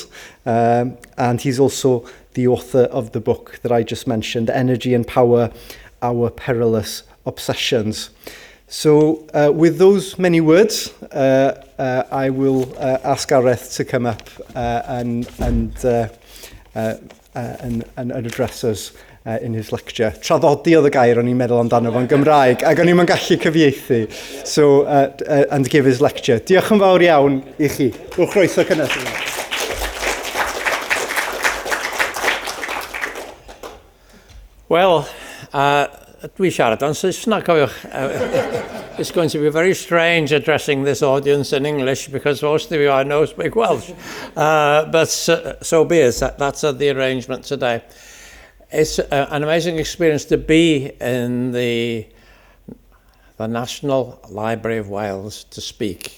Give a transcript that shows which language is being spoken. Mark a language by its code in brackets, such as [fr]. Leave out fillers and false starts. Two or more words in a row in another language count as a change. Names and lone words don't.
[en] And he's also the author of the book that I just mentioned, Energy and Power, Our Perilous Obsessions. So, with those many words, I will ask Gareth to come up and address us in his lecture. [cy] Traddodi oedd y gair o'n i'n meddwl amdano fo'n Gymraeg, ac o'n i'n gallu cyfieithu. [en] So, and give his lecture. [cy] Diolch yn fawr iawn I chi. Rwy'ch croeso cynnes. Well, dwi siarad yn Saesneg, cofiwch. [en] It's going to be very strange addressing this audience in English because most of you I know speak Welsh. But so be it. That's the arrangement today. It's an amazing experience to be in the National Library of Wales to speak.